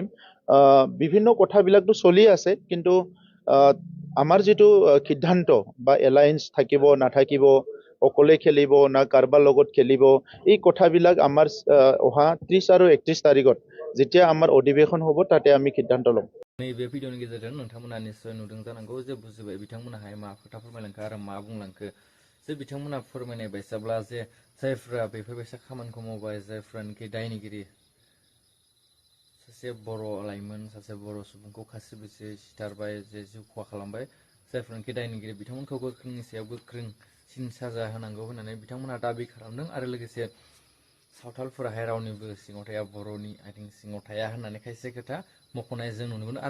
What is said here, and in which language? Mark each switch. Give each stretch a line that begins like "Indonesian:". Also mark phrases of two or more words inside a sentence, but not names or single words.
Assamese: বিভিন্ন কথাবিলাকতো চলি আছে, কিন্তু আমাৰ যিটো সিদ্ধান্ত বা এলায়েন্স থাকিব নাথাকিব, অকলে খেলিব না কাৰোবাৰ লগত খেলিব, এই কথাবিলাক আমাৰ অহা 30 আৰু 31 তাৰিখত যেতিয়া আমাৰ অধিৱেশন হ'ব তাতে আমি সিদ্ধান্ত ল'ম।
Bodo: नैबे भिडिअनि गेजेरजों नोंथांमोना निश्चय नुदों जानांगौ जे बुजिबाय बिथांमोनाहाय मा खोथा फोरमायलांखो आरो मा बुंलांखो। जे बिथांमोना फोरमायनाय बायसाब्ला जे जायफ्रा बेफोरबायसा खामानिखौ मावबाय, जायफ्रानोखि दायनिगिरि, सासे बर' लाइमोन, सासे बर' सुबुंखौ खास्रि बिस्रि सिथारबाय, जे जिउ खहा खालामबाय, जायफ्रानोखि दायनिगिरि बिथांमोनखौ गोख्रोंनि सायाव गोख्रों सिन साजा होनांगौ होननानै बिथांमोना दाबि खालामदों आरो लोगोसे सावथालफोराहाय रावनिबो सिङाव थाया बर'नि आथिं सिङाव थाया होननानै खायसे खोथा मख'नाय जों नुनो मोनो आरो